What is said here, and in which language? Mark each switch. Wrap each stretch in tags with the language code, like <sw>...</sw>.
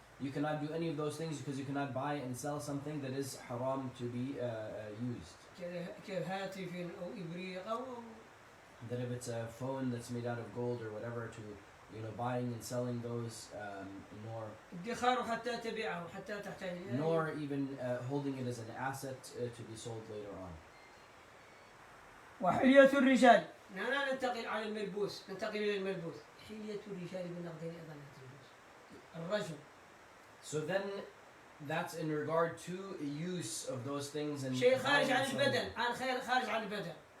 <en>You cannot do any of those things because you cannot buy and sell something that is haram to be used.</en> <ar>كهاتف أو إبريق أو</ar> <en>That if it's a phone that's made out of gold or whatever, to buying and selling those,</en> <ar>ادخاره حتى تبيعه حتى تحتاج إليه.</ar> <en>nor even holding it as an asset to be sold later on.</en> <ar>وحلية الرجال، ننتقل على الملبوس، ننتقل إلى الملبوس. حلية الرجال بالنقدين أيضا لا تجوز. الرجل.</ar> <en>So then, that's in regard to use of those things and.</en> <ar>شيء خارج عن البدن، خارج عن البدن.</ar>